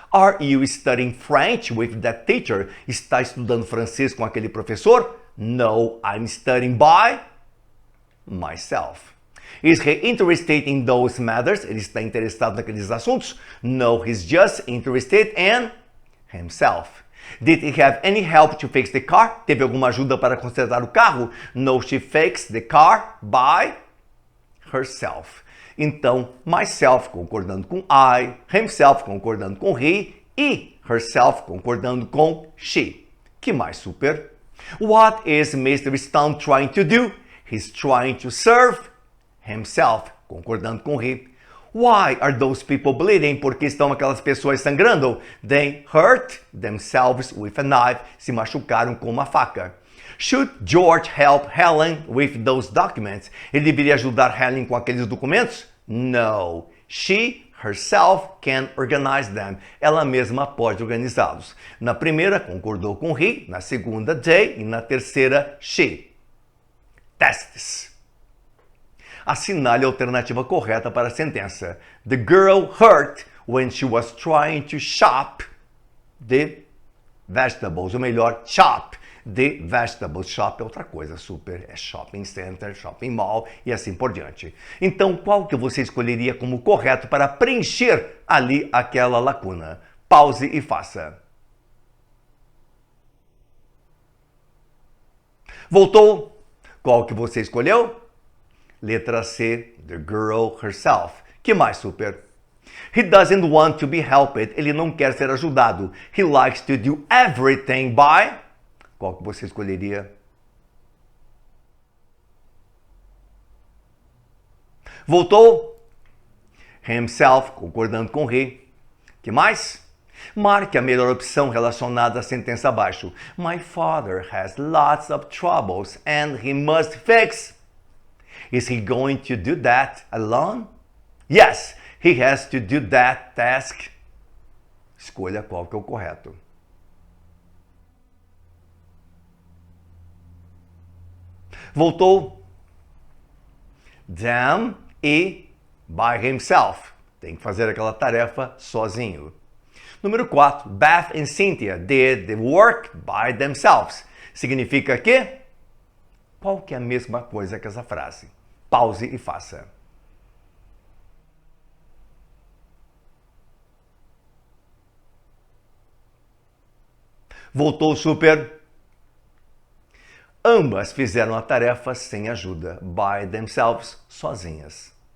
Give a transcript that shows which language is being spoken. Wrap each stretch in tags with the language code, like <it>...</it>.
<en>Are you studying French with that teacher?</en> <pt>Está estudando francês com aquele professor?</pt> <en>No, I'm studying by myself. Is he interested in those matters?</en> <pt>Ele está interessado naqueles assuntos?</pt> <en>No, he's just interested in himself. Did he have any help to fix the car?</en> <pt>Teve alguma ajuda para consertar o carro?</pt> <en>No, she fixed the car by herself.</en> <pt>Então, myself concordando com I, himself concordando com he e herself concordando com she. Que mais, super?</pt> <en>What is Mr. Stone trying to do? He's trying to serve himself,</en> <pt>concordando com he.</pt> <en>Why are those people bleeding?</en> <pt>Porque estão aquelas pessoas sangrando?</pt> <en>They hurt themselves with a knife.</en> <pt>Se machucaram com uma faca.</pt> <en>Should George help Helen with those documents?</en> <pt>Ele deveria ajudar Helen com aqueles documentos?</pt> <en>No. She herself can organize them.</en> <pt>Ela mesma pode organizá-los. Na primeira, concordou com he. Na segunda, they. E na terceira, she. Testes. Assinale a alternativa correta para a sentença.</pt> <en>The girl hurt when she was trying to shop the vegetables.</en> <pt>Ou melhor,</pt> <en>chop the vegetables.</en> <pt>Shop é outra coisa, super. É shopping center, shopping mall e assim por diante. Então, qual que você escolheria como correto para preencher ali aquela lacuna? Pause e faça. Voltou? Qual que você escolheu? Letra C,</pt> <en>the girl herself.</en> <pt>Que mais, super?</pt> <en>He doesn't want to be helped.</en> <pt>Ele não quer ser ajudado.</pt> <en>He likes to do everything by...</en> <pt>Qual que você escolheria? Voltou? Himself, concordando com he. Que mais? Marque a melhor opção relacionada à sentença abaixo.</pt> <en>My father has lots of troubles and he must fix. Is he going to do that alone? Yes, he has to do that task.</en> <pt>Escolha qual que é o correto. Voltou? Them e</pt> <en>by himself.</en> <pt>Tem que fazer aquela tarefa sozinho. Número 4.</pt> <en>Beth and Cynthia did the work by themselves.</en> <pt>Significa que? Qual que é a mesma coisa que essa frase? Pause e faça. Voltou, super? Ambas fizeram a tarefa sem ajuda,</pt> <en>by themselves,</en> <pt>sozinhas.</pt>